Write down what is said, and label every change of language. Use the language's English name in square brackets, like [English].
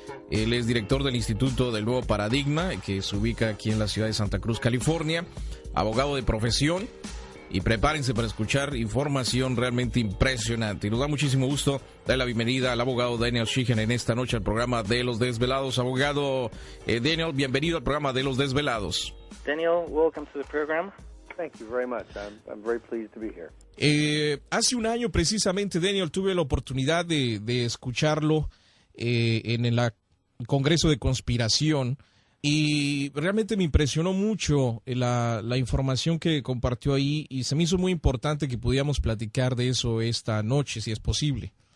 [Spanish] Él es director del Instituto del Nuevo Paradigma, que se ubica aquí en la ciudad de Santa Cruz, California, abogado de profesión, y prepárense para escuchar información realmente impresionante. Y nos da muchísimo gusto dar la bienvenida al abogado Daniel Sheehan en esta noche al programa de Los Desvelados. Abogado Daniel, bienvenido al programa de Los Desvelados. [English] Daniel, welcome to the program. Thank you very much. I'm very pleased to be here. [Spanish] Hace un año precisamente, Daniel, tuve la oportunidad de escucharlo en el Congreso de Conspiración, y realmente me impresionó mucho la información que compartió ahí, y se me hizo muy importante que pudiéramos platicar de eso esta noche, si es posible.